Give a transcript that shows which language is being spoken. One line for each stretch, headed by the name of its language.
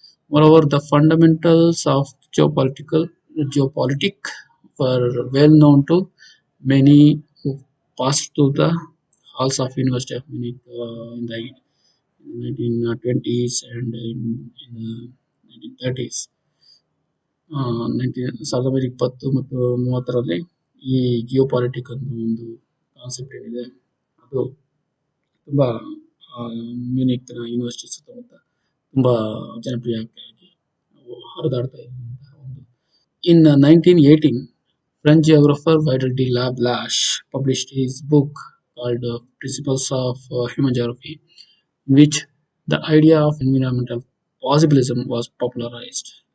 English: Moreover, the fundamentals of geopolitics were well known to many who passed through the halls of University of Munich in the 1920s and in the 1930s.
Kannada: 1920 ಮತ್ತು 30ರಲ್ಲಿ ಈ ಜಿಯೋಪಾಲಿಟಿಕ್ ಅಂತ ಒಂದು concept ಏನಿದೆ ಅದು ತುಂಬಾ Munich university ಸುತ್ತಮುತ್ತ ತುಂಬಾ ಜನಪ್ರಿಯವಾಗಿ ಹರಿದಾಡ್ತಾ ಇದ್ದಂತಹ ಒಂದು.
English: In 1918, French geographer Vital de Lablache published his book called Principles of Human Geography, in which the idea of environmental possibilism was popularized.